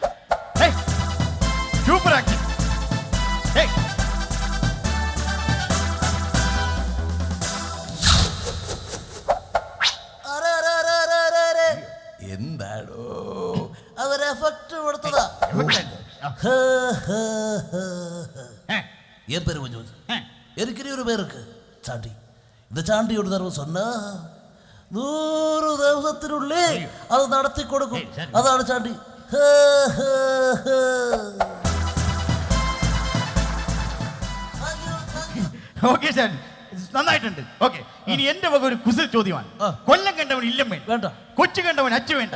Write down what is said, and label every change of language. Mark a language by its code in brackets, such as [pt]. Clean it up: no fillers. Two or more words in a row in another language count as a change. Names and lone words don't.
[en] super action. [ml] എന്താടോ അതൊരു എഫക്ട് കൊടുത്തതാ. [ta] என் பேரு கொஞ்சம் எனக்கு ஒரு பேர் இருக்கு சாண்டி. இந்த சாண்டி ஒரு தடவை சொன்னா [ml] 100 ദിവസത്തിനുള്ളിൽ അത് നടത്തി കൊടുക്കും. അതാണ് ചാണ്ടി. ഓക്കെ സാർ, നന്നായിട്ടുണ്ട്. ഓക്കെ, ഇനി എന്റെ വക ഒരു കുസൽ ചോദ്യമാണ്. കൊല്ലം കണ്ടവൻ ഇല്ലം വേണ്ട, കൊച്ചു കണ്ടവൻ അച്ചു വേണ്ട.